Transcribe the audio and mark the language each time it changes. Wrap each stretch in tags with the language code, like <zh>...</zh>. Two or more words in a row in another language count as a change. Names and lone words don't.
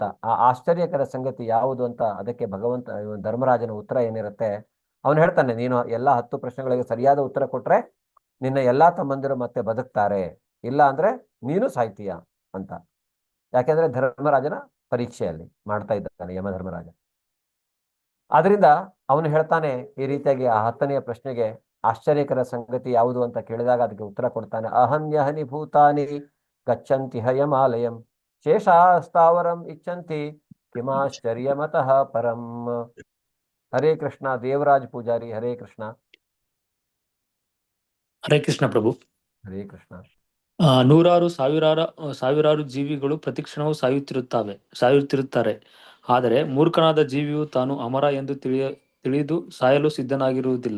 <kn>ಆ ಆಶ್ಚರ್ಯಕರ ಸಂಗತಿ ಯಾವುದು ಅಂತ ಅದಕ್ಕೆ ಧರ್ಮರಾಜನ ಉತ್ತರ ಏನಿರುತ್ತೆ, ಅವನು ಹೇಳ್ತಾನೆ, ನೀನು ಎಲ್ಲಾ 10 ಪ್ರಶ್ನೆಗಳಿಗೆ ಸರಿಯಾದ ಉತ್ತರ ಕೊಟ್ರೆ ನಿನ್ನ ಎಲ್ಲಾ ತಮ್ಮಂದಿರು ಮತ್ತೆ ಬದುಕ್ತಾರೆ, ಇಲ್ಲ ಅಂದ್ರೆ ನೀನು ಸಾಯ್ತೀಯ ಅಂತ. ಯಾಕೆಂದ್ರೆ ಧರ್ಮರಾಜನ ಪರೀಕ್ಷೆಯಲ್ಲಿ ಮಾಡ್ತಾ ಇದ್ದಾನೆ ಯಮಧರ್ಮರಾಜ. ಆದ್ರಿಂದ ಅವನು ಹೇಳ್ತಾನೆ ಈ ರೀತಿಯಾಗಿ ಆ 10ನೆಯ ಪ್ರಶ್ನೆಗೆ ಆಶ್ಚರ್ಯಕರ ಸಂಗತಿ ಯಾವುದು ಅಂತ ಕೇಳಿದಾಗ ಅದಕ್ಕೆ ಉತ್ತರ ಕೊಡ್ತಾನೆ,</kn> <sa>अहन्यहनि भूतानि गच्चन्ति हयमालयं शेषास्तावरं इच्छन्ति किमाश्चर्यमतः परं.</sa> <kn>ಹರೇ ಕೃಷ್ಣ. ದೇವರಾಜ್ ಪೂಜಾರಿ, ಹರೇ ಕೃಷ್ಣ. ಹರೇ ಕೃಷ್ಣ ಪ್ರಭು. ಹರೇ ಕೃಷ್ಣ. ಸಾವಿರಾರು ಜೀವಿಗಳು ಪ್ರತಿಕ್ಷಣವೂ ಸಾಯುತ್ತಿರುತ್ತಾರೆ. ಆದರೆ ಮೂರ್ಖನಾದ ಜೀವಿಯು ತಾನು ಅಮರ ಎಂದು ತಿಳಿದು ಸಾಯಲು ಸಿದ್ಧನಾಗಿರುವುದಿಲ್ಲ.</kn>